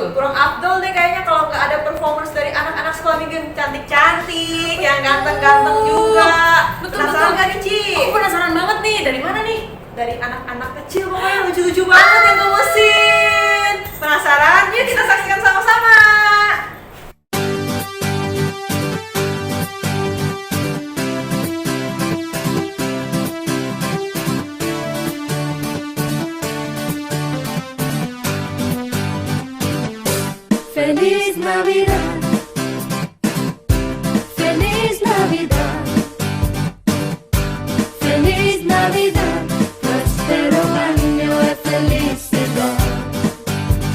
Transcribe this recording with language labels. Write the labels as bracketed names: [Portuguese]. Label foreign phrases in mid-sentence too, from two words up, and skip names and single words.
[Indonesian] Kurang afdol deh kayaknya kalau nggak ada performance dari anak-anak sekolah minggu yang cantik-cantik, yang ganteng-ganteng juga. Betul, Penasaran betul. nggak nih, Ci? Aku penasaran banget nih, dari mana nih? Dari anak-anak kecil pokoknya lucu-lucu banget yang gemesin. Penasaran? Yuk kita saksikan sama-sama. [Spanish] Feliz Navidad, Feliz Navidad, Feliz Navidad, próspero año de felicidad.